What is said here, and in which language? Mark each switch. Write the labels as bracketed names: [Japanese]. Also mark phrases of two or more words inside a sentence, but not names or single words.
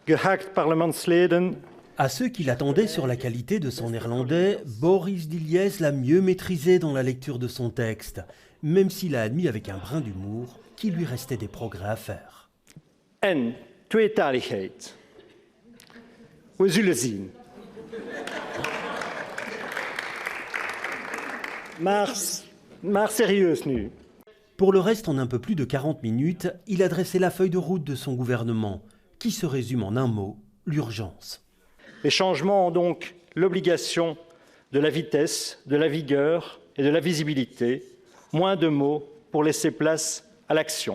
[Dutch] geacht parlementsleden. [French] À ceux qui l'attendaient sur la qualité de son néerlandais, Boris Diliès l'a mieux maîtrisé dans la lecture de son texte, même s'il a admis avec un brin d'humour qu'il lui restait des progrès à faire. [Dutch] En tweetaligheid. We zullen zien. Maar serieus nu. [French] Pour le reste, en un peu plus de 40 minutes, il a dressé la feuille de route de son gouvernement, qui se résume en un mot, l'urgence. Les changements ont donc l'obligation de la vitesse, de la vigueur et de la visibilité. Moins de mots pour laisser place à l'action.